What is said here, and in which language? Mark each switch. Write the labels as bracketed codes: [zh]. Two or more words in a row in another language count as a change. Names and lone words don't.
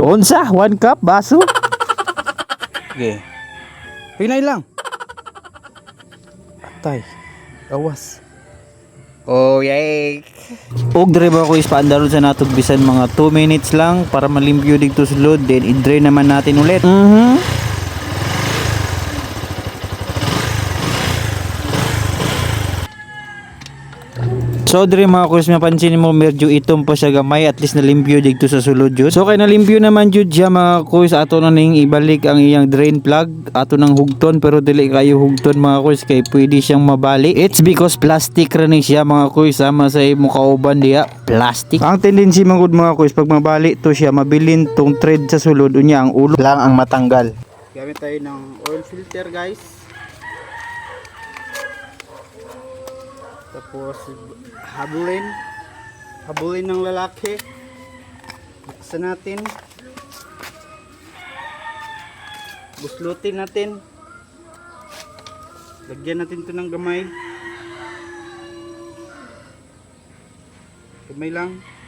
[ceb] Unsa 1 cup baso? Okay, hinay lang atay awas. Oh yay. Og diri mga kuys, paandaron sa natog bisan mga 2 minutes lang para malimpyo dito sulod, [tl] then i-drain naman natin ulit. [ceb] So dire mga kuys, mapansin mo medyo itom pa siya gamay, at least nalimpyo dito sa sulod jud. So kay nalimpyo naman jud siya mga kuys, ato na ning ibalik ang iyang drain plug, ato nang hugton pero dili kayo hugton mga kuys kay pwede siyang mabali. [en] It's because [ceb] plastic ra ni siya mga kuys, sama sa imo kauban diha, plastic. Ang tendency mangud mga kuys pag mabali to siya, mabilin tong thread sa sulod unya ang ulo lang ang matanggal. [tl] Gamit tayo ng oil filter guys. Tapos habulin ng lalaki. Buksan natin, buslutin natin, lagyan natin ito ng [ceb] gamay lang.